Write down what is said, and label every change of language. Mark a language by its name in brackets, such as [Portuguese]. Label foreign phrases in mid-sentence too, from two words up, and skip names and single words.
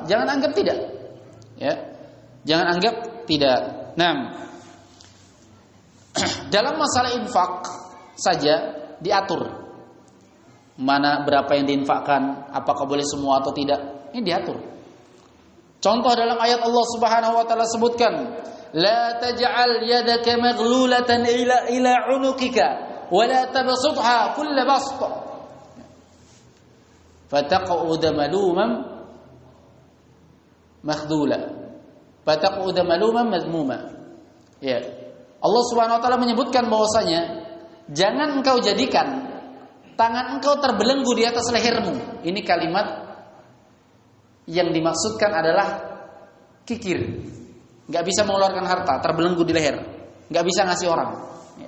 [Indonesian] Jangan anggap tidak. Ya. Jangan anggap tidak. Nah, dalam masalah infak saja diatur. Mana berapa yang diinfakkan, apakah boleh semua atau tidak, ini diatur. Contoh dalam ayat [Arabic] الله سبحانه وتعالى [Indonesian] sebutkan, [Arabic] لا تجعل يدك مغلولة إلى عنقك ولا تبسطها كل بسط فتقعد ملوما مخذولا فتقعد ملوما مذموما. [Indonesian] Ya. [Arabic] الله سبحانه وتعالى [Indonesian] menyebutkan bahwasanya jangan engkau jadikan tangan engkau terbelenggu di atas lehermu. Ini kalimat yang dimaksudkan adalah kikir. Gak bisa mengeluarkan harta, terbelenggu di leher. Gak bisa ngasih orang. Ya.